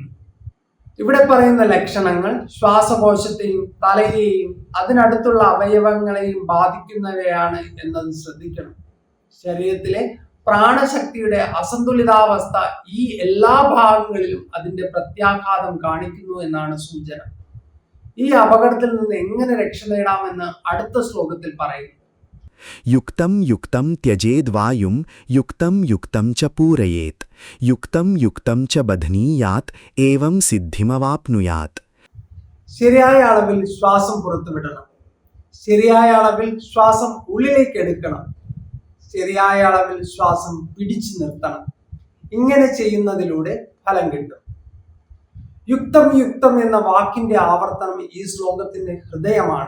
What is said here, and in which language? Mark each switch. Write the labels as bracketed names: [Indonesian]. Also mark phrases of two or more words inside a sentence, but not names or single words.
[Malayalam] ഇവിടെ പറയുന്ന ലക്ഷണങ്ങൾ ശ്വാസകോശത്തെയും തലയെയും അതിനടുത്തുള്ള അവയവങ്ങളെയും ബാധിക്കുന്നവയാണ് എന്നത് ശ്രദ്ധിക്കണം. ശരീരത്തിലെ പ്രാണശക്തിയുടെ അസന്തുലിതാവസ്ഥ ഈ എല്ലാ ഭാഗങ്ങളിലും അതിന്റെ പ്രത്യാഘാതം കാണിക്കുന്നു എന്നാണ് സൂചന. ഈ അപകടത്തിൽ നിന്ന് എങ്ങനെ രക്ഷ നേടാമെന്ന് അടുത്ത ശ്ലോകത്തിൽ പറയുന്നു. [Sanskrit] युक्तं युक्तं त्यजेद्वायुं युक्तं युक्तं च पूरयेत् युक्तं युक्तं च बध्नीयात् एवं सिद्धिमवाप्नुयात्. [Malayalam] ശരിയായ അളവിൽ ശ്വാസം പുറത്തുവിടണം. ശരിയായ അളവിൽ ശ്വാസം ഉള്ളിലേക്ക് എടുക്കണം. ശരിയായ അളവിൽ ശ്വാസം പിടിച്ചു നിർത്തണം. ഇങ്ങനെ ചെയ്യുന്നതിലൂടെ ഫലം കിട്ടും. [Sanskrit] യുക്തം യുക്തം [Malayalam] എന്ന വാക്കിന്റെ ആവർത്തനം ഈ ശ്ലോകത്തിന്റെ ഹൃദയമാണ്.